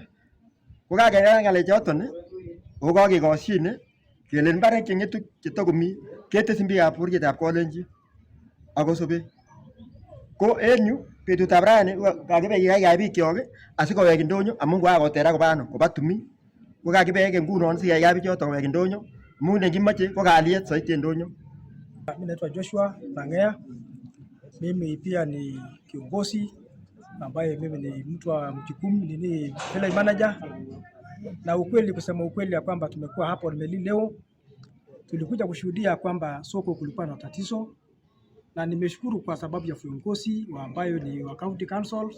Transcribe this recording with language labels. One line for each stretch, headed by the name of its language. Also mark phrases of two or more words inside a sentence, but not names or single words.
Kalenjin: Ko kakeng'alal ng'alechoton ko kakekosyin kele mbarek cheng'etu chetokomi ketesyin biikab bororietab Kolenjin ako Sobek. Ko en yu betutab rani kakibekekei biikyok asikowek ndonyo amun kokakoterak koba tumin. Ko kakibeke ngunon sikekei bichoton kowek ndonyo amun nekimoche ko kalyet zaidi en ndonyo.
Swahili: Mimi naitwa Joshua Rangea. Mimi pia ni kiongozi ambaye mimi ni mtu wa mjukumu ni
English: village manager.
Swahili: Na ukweli, kusema ukweli ya kwamba tumekuwa hapo Olmelil leo, tulikuja kushuhudia kwamba soko kulikuwa na tatizo, na nimeshukuru kwa sababu ya viongozi ambayo ni wa
English: county councils.